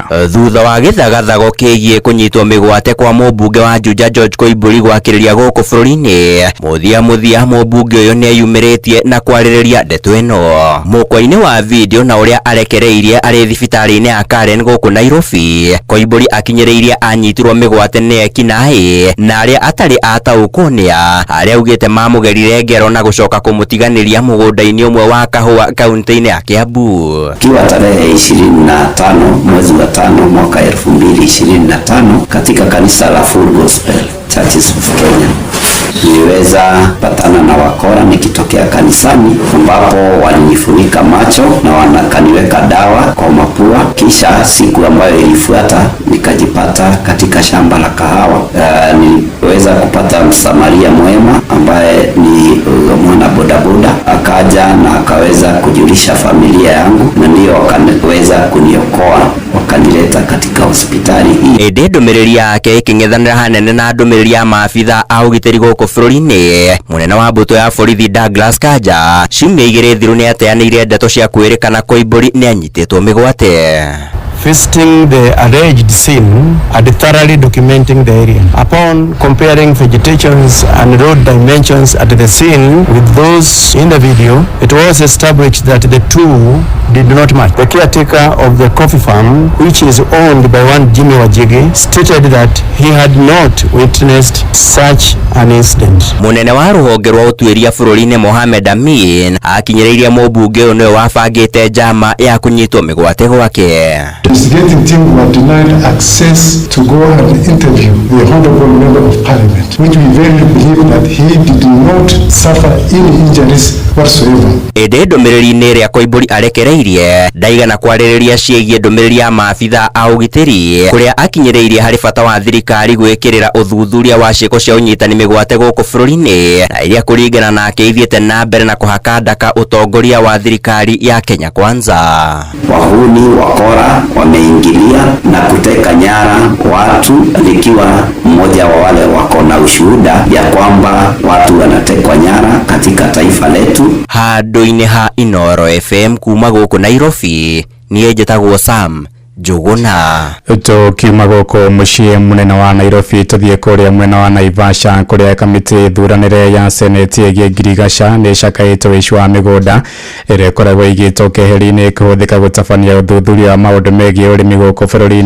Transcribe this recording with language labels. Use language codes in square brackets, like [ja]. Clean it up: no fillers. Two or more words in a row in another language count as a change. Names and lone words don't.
[ki] Thutha wa githagathago kigie kunyitwo migwate kwa mũmbunge wa Juja George Koimburi gwakiriria guku bururi-ini, muthia mũmbunge uyu ni ayumiritie na kwaririria ndeto ino mukwa-ini wa video na uria arekereirie ari thibitari-ini ya Karen guku Nairobi. Koimburi akinyiriirie anyitirwo migwate ni ekinaĩ na aria atari ataukunia aria augite mamugerire ngero na gucoka kumutiganiria mugunda-ini umwe wa kahua kaunti-ini ya Kiambu. [sw] Kiwa tarehe 25 mwezi wa 5 mwaka 2025 katika kanisa la Full Gospel Churches of Kenya niliweza patana na wakora nikitokea kanisani, ambapo walinifunika macho na wanakaniweka dawa kwa mapua. Kisha siku ambayo ilifuata nikajipata katika shamba la kahawa. Niliweza kupata msamaria mwema ambaye ni mwana bodaboda, akaja na akaweza kujulisha familia yangu na ndio wakaweza kuniokoa, wakanileta katika hospitali hii. [ki] Ede ndumiriri yake iking'ethanira hanene na ndumiriri ya maabitha a ugitiri guku bururi-ini. Munene wa mbuto ya borithi Douglas Kanja ciumia igiri thiru ni ateaniire ndeto cia kwirikana Koimburi ni anyititwo migwate. [en] Visiting the alleged scene and thoroughly documenting the area. Upon comparing vegetations and road dimensions at the scene with those in the video, it was established that the two did not match. The caretaker of the coffee farm, which is owned by one Jimmy Wajigi, stated that he had not witnessed such an incident. [ki] Munene wa ruhonge rwa utuiria bururi-ini Mohamed Amin akinyiriirie mũmbunge uyu niwe wabangite njama ya kunyitwo migwate gwake. [en] Investigating team were denied access to go and interview the Honorable Member of Parliament, which we very believe that he did not suffer any injuries whatsoever. [ki] Ede ndumiriri-ini ria Koimburi arekereirie ndaigana kwaririria ciĩgie ndumiriri ya maabitha a ugitiri kuria akinyiriirie hari bata wa thirikari gwikirira uthuthuria wa ciĩko cia unyitani migwate guku bururi-ini na iria kuringana nake ithiĩte na mbere na kuhaka ndaka utongoria wa thirikari ya Kenya Kwanza. [sw] Wahuni wakora wameingilia na kuteka nyara watu, likiwa mmoja wa wale wako na ushuhuda ya kwamba watu wanatekwa nyara katika taifa letu. [ki] Handũ-inĩ ha Inooro FM kuma guku Nairobi, niĩ njĩtagwo Sam Njuguna. Tukiuma gũkũ mũciĩ mũnene wa Nairobi tũthiĩ kũrĩa mwena wa Naivasha kũrĩa kamĩtĩ thuranĩre ya seneti ĩgiĩ ngirigaca nĩ ĩcakaĩte ũici wa mĩgũnda ĩrĩa ĩkoragwo ĩigĩtwo keheri-inĩ kũhũthĩka gũtabania ũthuthuria wa maũndũ megiĩ ũrĩmi gũkũ bũrũri-inĩ.